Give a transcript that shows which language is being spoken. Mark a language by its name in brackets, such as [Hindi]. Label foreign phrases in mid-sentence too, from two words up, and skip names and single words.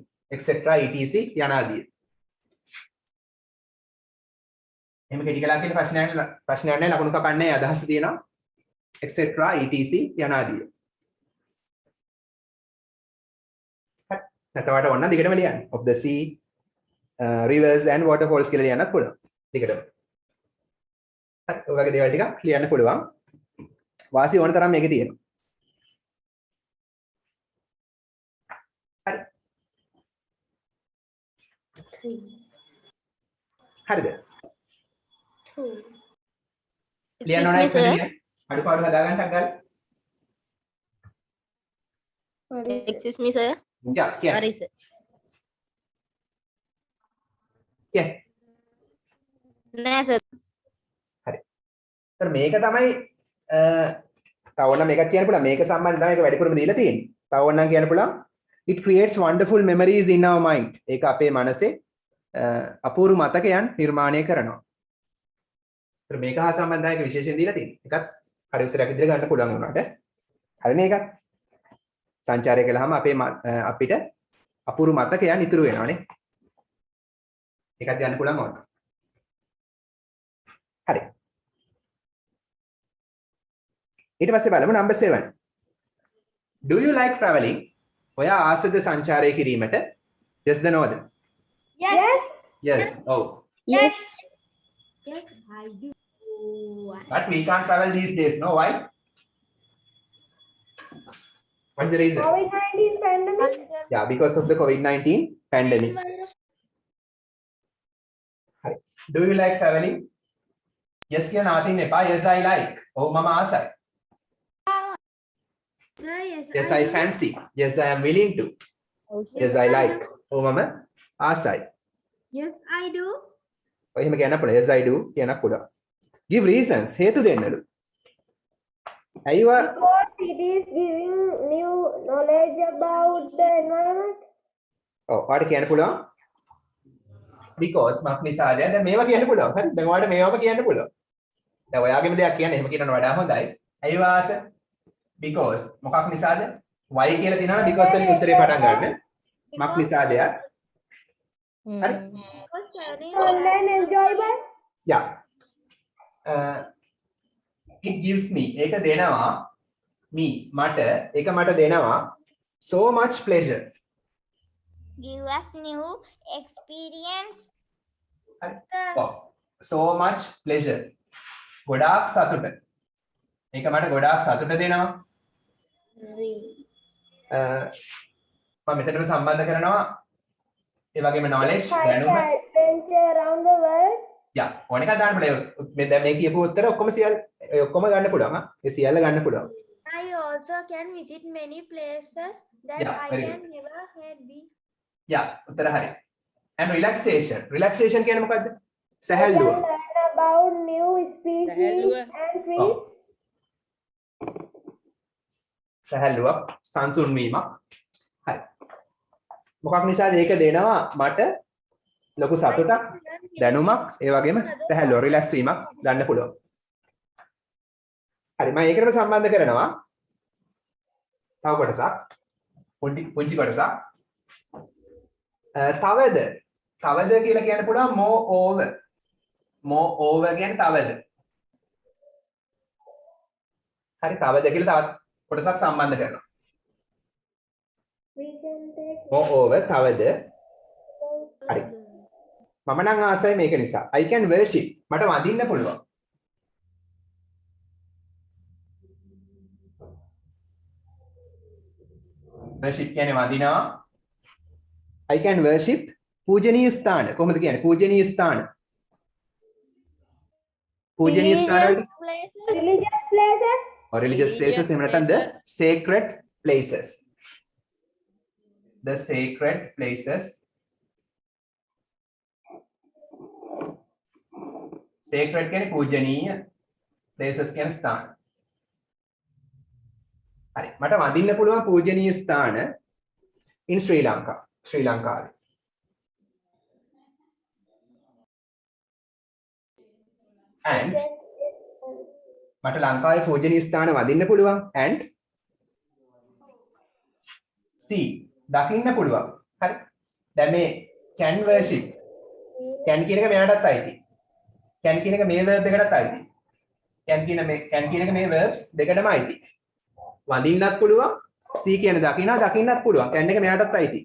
[English] etc etc යනාදී. [Sinhala] එහෙම කෙටි කළා කියලා ප්‍රශ්නයක් නැහැ ලකුණු කපන්නේ අදහස තියෙනවා. [English] etc etc [Sinhala] යනාදී. නැතවට ඔන්න දිගටම ලියන්න. [English] of the sea rivers and waterfalls [Sinhala] කියලා ලියන්නත් පුළුවන්. දිගටම. හරි ඔය වගේ දේවල් ටිකක් ලියන්න පුළුවන්. වාසි ඕන තරම් මේකේ තියෙනවා. හරි. 3. හරිද? 2. ලියන්න ඕන [English] Excuse me, [Sinhala] නැහැ. අඩුපාඩු හදාගන්නක් ගන්න. [English] Excuse me, sir. [Sinhala] යා කියන්න. [English] What is it? [Sinhala] කියන්න. නෑ sir. ඒතර මේක තමයි තව ඕන මේකක් කියන්න පුළුවන්. මේක සම්බන්ධව මේක වැඩිපුරම දීලා තියෙන්නේ. තව ඕනනම් කියන්න පුළුවන් [English] it creates wonderful memories in our mind. [Sinhala] ඒක අපේ මනසේ අපූර්ව මතකයන් නිර්මාණය කරනවා. ඒතර මේක හා සම්බන්ධව එක විශේෂයෙන් දීලා තියෙනවා. ඒකත් හරි උත්තරයක් විදිහට ගන්න පුළුවන් වුණාට. හරිනේ ඒක. සංචාරය කළාම අපිට අපූර්ව මතකයන් ඉතුරු වෙනවානේ. ඒකත් ගන්න පුළුවන් ඕන. හරි. ඊට පස්සේ බලමු number 7. [English] Do you like traveling? [Sinhala] ඔයා ආසද සංචාරය කිරීමට? [English] Yes the noද? Yes. Yes. Oh. Yes. Yes, I do. But we can't travel these days. No, why? What's the reason? COVID-19 pandemic. Yeah, because of the COVID-19 pandemic. Do you like traveling? [Sinhala] Yes කියන ආතින් එපා. [English] Yes I like. [Sinhala] ඔව් මම ආසයි. [English] Yes I fancy. Yes I am willing to. Yes I like. [Sinhala] ඔව් මම ආසයි. [English] Yes, I do. [Sinhala] ඔය එහෙම කියන්න පුළුවන්. [English] Yes I do [Sinhala] කියන්න පුළුවන්. [English] Give reasons. [Sinhala] හේතු දෙන්නලු. ඇයිව [English] Because it is giving new knowledge about the environment. [Sinhala] ඔව් ඔයාලට කියන්න පුළුවන්. Because මක් නිසාද? දැන් මේවා කියන්න පුළුවන්. හරි. දැන් ඔයාලට මේවම කියන්න පුළුවන්. දැන් ඔයාගේම දෙයක් කියන්න එහෙම කියනවට වඩා හොඳයි. ඇයිව ආස? Because මොකක් නිසාද? why කියලා දිනවා because වලින් උත්තරේ පටන් ගන්න. මක් නිසාද? හරි. [English] Fun and enjoyable. Yeah. It gives me [Sinhala] ඒක දෙනවා [English] me [Sinhala] මට ඒක මට දෙනවා [English] so much pleasure. Give us new experience. Oh, so much pleasure. [Sinhala] ගොඩාක් සතුට. ඒක මට ගොඩාක් සතුට දෙනවා. මම මෙතනට සම්බන්ධ කරනවා ඒ වගේම knowledge දැනුම. [English] Adventure around the world. [Sinhala] යා ඕන එකක් දාන්න පුළුවන්. මේ දැන් මේ කියපු උත්තර ඔක්කොම ඔක්කොම ගන්න පුළුවන්. ඒ සියල්ල ගන්න පුළුවන්. [English] I also can visit many places that Yeah, I very can never had been. [Sinhala] යා උත්තර හරි. [English] And relaxation. [Sinhala] Relaxation කියන්නේ මොකද්ද? සැහැල්ලුව. [English] Learn about new species and trees. [Sinhala] සැහැල්ලුවක් සංසුන් වීමක්. හරි. මොකක් නිසාද ඒක දෙනවා මට ලොකු සතුටක් දැනුමක් ඒ වගේම සැහැල්ලුව රිලැක්ස් වීමක් ගන්න පුළුවන්. හරි මම ඒකටම සම්බන්ධ කරනවා තව කොටසක් පුංචි කොටසක්. තවද කියලා කියන්න පුළුවන් [English] more over [Sinhala] කියන්නේ තවද. හරි තවද කියලා තවත් කොටසක් සම්බන්ධ කරනවා. [English] We can take more over [Sinhala] තවද. හරි. මම නම් ආසයි මේක නිසා. [English] I can worship. [Sinhala] මට වඳින්න පුළුවන්. worship කියන්නේ වඳිනවා. [English] I can worship [Sinhala] පූජනීය ස්ථාන. කොහොමද කියන්නේ? පූජනීය ස්ථාන. පූජනීය ස්ථාන [English] religious places. or religious places [Sinhala] එහෙම නැත්නම් [English] the sacred places. The sacred places. [Sinhala] Sacred කියන්නේ පූජනීය, places කියන්නේ ස්ථාන. හරි. මට වඳින්න පුළුවන් පූජනීය ස්ථාන [English] in Sri Lanka. [Sinhala] ශ්‍රී ලංකාවේ. And මට ලංකාවේ පූජනීය ස්ථාන වඳින්න පුළුවන් [English] and see [Sinhala] දකින්න පුළුවන්. හරි. දැන් මේ [English] can worship [Sinhala] can කියන එක මෙයාටත් අයිති. can කියන එක මේ verb එකටත් අයිති. can කියන එක මේ verbs දෙකටම අයිති. වඳින්නත් පුළුවන් see කියන දකින්නත් පුළුවන්. can එක මෙයාටත් අයිති.